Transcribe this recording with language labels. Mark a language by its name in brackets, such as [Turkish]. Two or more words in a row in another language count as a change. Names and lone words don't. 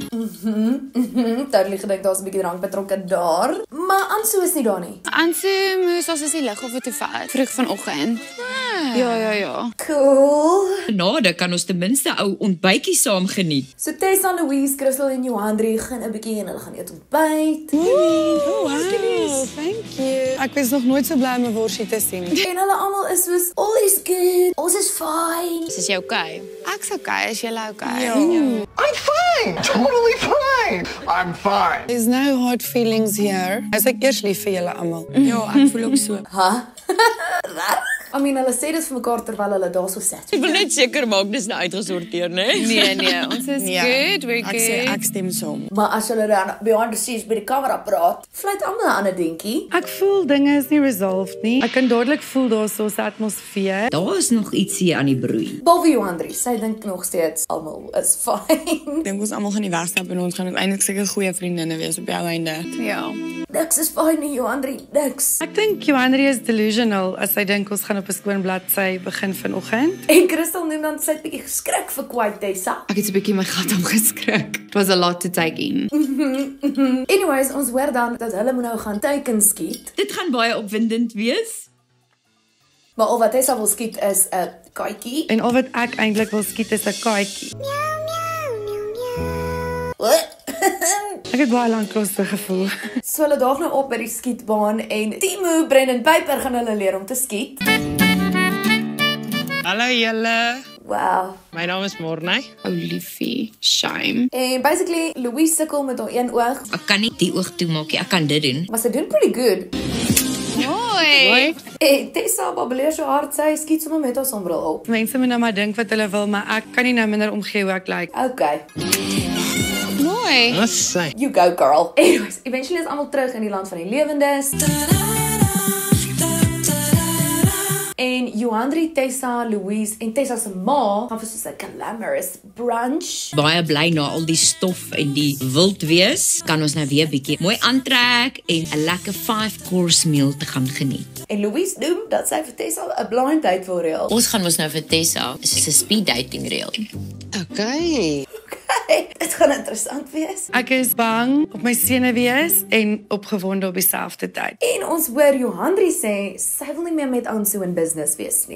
[Afrikaans] Totally gedink daar's 'n bietjie drank betrokke daar. Maar Anso is nie daar nie. Anso moes ons die lig of toe vat vroeg vanoggend. Ja. Cool. Genade kan ons ten minste ou ontbytjie saam geniet. So Tessa, Louise, Crystal en Johandri gaan 'n bietjie en hulle gaan eet ontbyt. [English] Wow, thank you. [Afrikaans] Ek was nog nooit so bly om 'n worsie te sien. En hulle almal is soos, [English] all is good, [Afrikaans] ons is fine. Is jy okay? Ek's okay, is jy okay? Ja. [English] I'm fine! Totally fine! I'm fine! There's no hard feelings here. [Afrikaans] Ek eers lief vir julle almal. Ja, ek voel ook so. [English] I mean, [Afrikaans] hulle sê dit vir mekaar terwyl hulle daar so sit. Ek wil net seker maak dis nou uitgesorteer, né? Nee, ons is good, we're Ek sê [English] good. [Afrikaans] ek stem saam. Maar as hulle dan [English] behind the scenes [Afrikaans] by die kamera praat, fluit almal 'n ander dingetjie. Ek voel dinge is nie resolved nie. Ek kan dadelik voel daar's so 'n atmosfeer. Daar is nog ietsie aan die broei. Behalwe Johandri, sy dink nog steeds almal is fine. Ek dink ons almal gaan die wegstap en ons gaan uiteindelik seker goeie vriendinne wees op die einde. Ja. Niks is fine nie, Johandri, niks. Ek dink Johandri is delusional as hy dink ons gaan op 'n skoon bladsy begin vanoggend. En Crystal noem dan sy het bietjie geskrik vir Quite Tessa. Ek het 'n bietjie my gat omgeskrik. [English] It was a lot to take in. Anyways, [Afrikaans] ons hoor dan dat hulle moet nou gaan teiken skiet. Dit gaan baie opwindend wees. Maar al wat Tessa wil skiet is 'n katjie. En al wat ek eintlik wil skiet is 'n katjie. Ek het baie lank klos gevoel. So hulle daag nou op by die skietbaan en Timo, Brendan Piper gaan hulle leer om te skiet. Hallo julle, Wow. my naam is Morney. Oh liefie, shame. En basically, Louise sukkel met haar een oog, Ek kan nie die oog toemaak nie, ek kan dit doen. maar sy doen [English] pretty good. [Afrikaans] Hoi. En Tessa babbeleer so hard, sy skiet sommer met haar sonbril op. Mense moet nou maar dink wat hulle wil, maar ek kan nie nou minder omgee hoe ek lyk. Okay, Mooi. Wat sê? [English] you go girl. [Afrikaans] Anyways, eventually is almal terug in die land van die lewendes. En Johandri, Tessa, Louise en Tessa se ma gaan vir soos 'n [English] glamorous brunch. [Afrikaans] Baie bly na al die stof en die wild wees, kan ons nou weer bietjie mooi aantrek en 'n lekker 5-course meal te gaan geniet. En Louise noem dat sy vir Tessa 'n blind date wil reël. Ons gaan mos nou vir Tessa, soos 'n [English] speed dating [Afrikaans] reël. Okay. Okay, dit gaan interessant wees. Ek is bang op my senuwees en opgewonde op dieselfde tyd. En ons hoor Johandri sê sy wil nie meer met Anso in business wees nie.